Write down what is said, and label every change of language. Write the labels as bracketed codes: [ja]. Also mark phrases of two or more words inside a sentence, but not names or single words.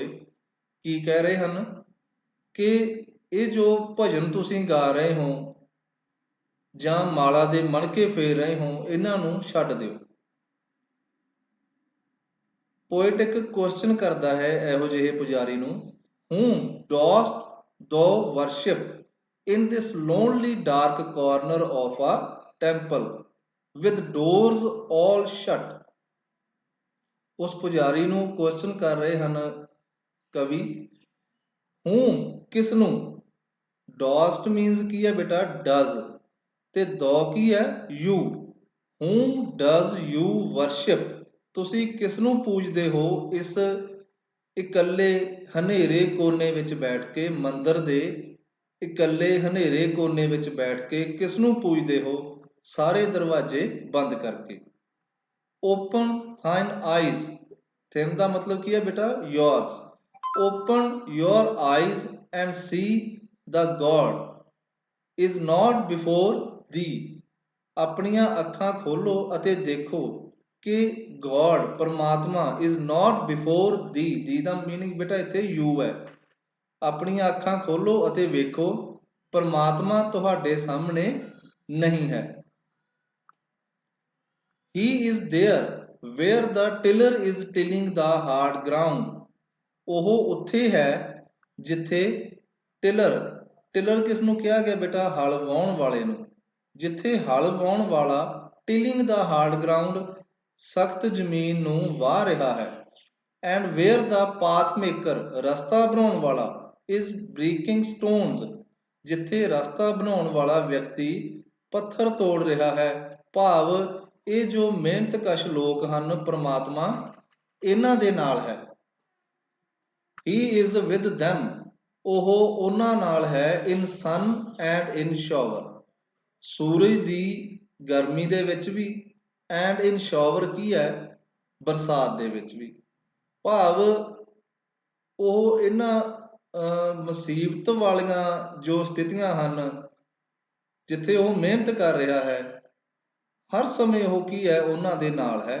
[pa] ਕੀ ਕਹਿ ਰਹੇ ਹਨ ਕਿ ਇਹ ਜੋ ਭਜਨ ਤੁਸੀਂ ਗਾ ਰਹੇ ਹੋ ਜਾਂ ਮਾਲਾ ਦੇ ਮਣਕੇ ਫੇਰ ਰਹੇ ਹੋ, ਇਹਨਾਂ ਨੂੰ ਛੱਡ ਦਿਓ। ਪੋਇਟ ਇੱਕ ਕੁਐਸਚਨ ਕਰਦਾ ਹੈ ਇਹੋ ਜਿਹੇ ਪੁਜਾਰੀ ਨੂੰ, [en] whom dost thou worship in this lonely dark corner of a temple with doors all shut? [pa] ਉਸ ਪੁਜਾਰੀ ਨੂੰ ਕੁਐਸਚਨ ਕਰ ਰਹੇ ਹਨ ਕਵੀ, whom ਕਿਸ ਨੂੰ, [en] dost means [pa] ਕੀ ਹੈ ਬੇਟਾ does, ਤੇ do ਕੀ ਹੈ you, [en] whom does you worship? [pa] ਤੁਸੀਂ ਕਿਸ ਨੂੰ ਪੂਜਦੇ ਹੋ ਇਸ ਇਕੱਲੇ ਹਨੇਰੇ ਕੋਨੇ ਵਿੱਚ ਬੈਠ ਕੇ, ਮੰਦਿਰ ਦੇ ਇਕੱਲੇ ਹਨੇਰੇ ਕੋਨੇ ਵਿੱਚ ਬੈਠ ਕੇ ਕਿਸ ਨੂੰ ਪੂਜਦੇ ਹੋ ਸਾਰੇ ਦਰਵਾਜ਼ੇ ਬੰਦ ਕਰਕੇ? [en] ਓਪਨ thine eyes, thine [pa] ਦਾ ਮਤਲਬ ਕੀ ਹੈ ਬੇਟਾ [en] yours, open your eyes and see the God is not before thee. [pa] ਆਪਣੀਆਂ ਅੱਖਾਂ ਖੋਲੋ ਅਤੇ ਦੇਖੋ ਕਿ God ਪਰਮਾਤਮਾ [en] is not before thee. [pa] thee ਦਾ ਮੀਨਿੰਗ ਬੇਟਾ ਇੱਥੇ you ਹੈ। ਆਪਣੀਆਂ ਅੱਖਾਂ ਖੋਲੋ ਅਤੇ ਵੇਖੋ ਪਰਮਾਤਮਾ ਤੁਹਾਡੇ ਸਾਹਮਣੇ ਨਹੀਂ ਹੈ। [en] He is there where the tiller is tilling the hard ground. [pa] ਉਹ ਉੱਥੇ ਹੈ ਜਿੱਥੇ ਟਿਲਰ, ਟਿਲਰ ਕਿਸ ਨੂੰ ਕਿਹਾ ਗਿਆ ਬੇਟਾ? ਹਲ ਵਾਹੁਣ ਵਾਲੇ ਨੂੰ। ਜਿੱਥੇ ਹਲ ਵਾਹੁਣ ਵਾਲਾ [en] tilling the hard ground, [pa] ਸਖਤ ਜ਼ਮੀਨ ਨੂੰ ਵਾਹ ਰਿਹਾ ਹੈ। [en] and where the path maker, [pa] ਰਸਤਾ ਬਣਾਉਣ ਵਾਲਾ, [en] is breaking stones, [pa] ਜਿੱਥੇ ਰਸਤਾ ਬਣਾਉਣ ਵਾਲਾ ਵਿਅਕਤੀ ਪੱਥਰ ਤੋੜ ਰਿਹਾ ਹੈ। ਭਾਵ ਇਹ ਜੋ ਮਿਹਨਤਕਸ਼ ਲੋਕ ਹਨ ਪਰਮਾਤਮਾ ਇਹਨਾਂ ਦੇ ਨਾਲ ਹੈ। [en] He is with them, [pa] ਉਹ ਉਹਨਾਂ ਨਾਲ ਹੈ। [en] in sun and in shower, [pa] ਸੂਰਜ ਦੀ ਗਰਮੀ ਦੇ ਵਿੱਚ ਵੀ, [en] and in shower [pa] ਕੀ ਹੈ, ਬਰਸਾਤ ਦੇ ਵਿੱਚ ਵੀ। ਭਾਵ ਉਹ ਇਹਨਾਂ ਮੁਸੀਬਤ ਵਾਲੀਆਂ ਜੋ ਸਥਿਤੀਆਂ ਹਨ ਜਿੱਥੇ ਉਹ ਮਿਹਨਤ ਕਰ ਰਿਹਾ ਹੈ, ਹਰ ਸਮੇਂ ਉਹ ਕੀ ਹੈ, ਉਹਨਾਂ ਦੇ ਨਾਲ ਹੈ।